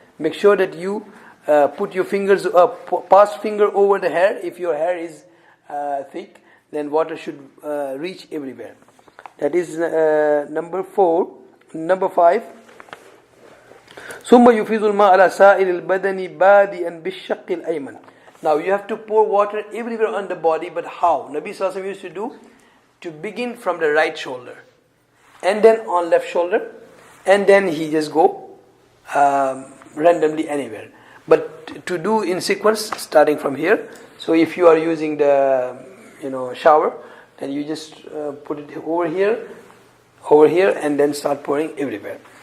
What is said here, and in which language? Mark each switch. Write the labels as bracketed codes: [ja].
[en] make sure that you put your fingers pass finger over the hair. If your hair is thick, then water should reach everywhere. That is number 4. Number 5. [ar] ثم يفيض الماء على سائر البدن بادئا بالشق الأيمن. [en] Now you have to pour water everywhere on the body, but how? Nabi Sallallahu Alaihi Wasallam used to do, to begin from the right shoulder, and then on left shoulder, and then he just go randomly anywhere. But to do in sequence, starting from here. So if you are using the shower, then you just put it over here, and then start pouring everywhere.